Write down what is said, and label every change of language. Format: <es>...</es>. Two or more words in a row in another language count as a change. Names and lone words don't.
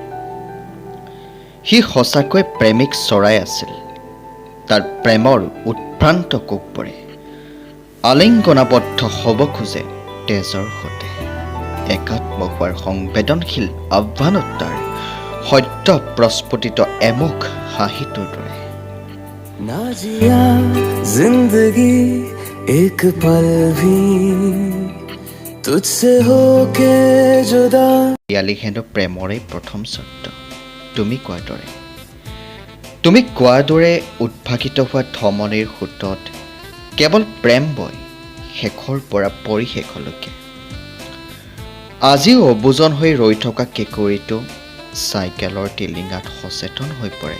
<as>সি সঁচাকৈ প্ৰেমিক চৰাই আছিল। তাৰ প্ৰেমৰ উৎভ্ৰান্ত কোকবোৰে আলিংগনাবদ্ধ হ'ব খোজে তেজৰ সতে। একাত্ম হোৱাৰ সংবেদনশীল আহ্বানত সত্য প্ৰস্ফুটিত এমুখ হাঁহিটোৰ দৰে।</as> <hi>ना जिया जिंदगी एक पल भी तुझसे होके जुदा।</hi> <as>ইয়ালি হেনো প্ৰেমৰে প্ৰথম শব্দ তুমি কোৱাৰ দৰে উদ্ভাসিত হোৱা ধমনীৰ সোঁতত কেৱল প্ৰেম বয় শেষৰ পৰা পৰিশেষলৈকে। আজিও অবুজন হৈ ৰৈ থকা কেঁকুৰিটো চাইকেলৰ টিলিঙাত সচেতন হৈ পৰে।</as>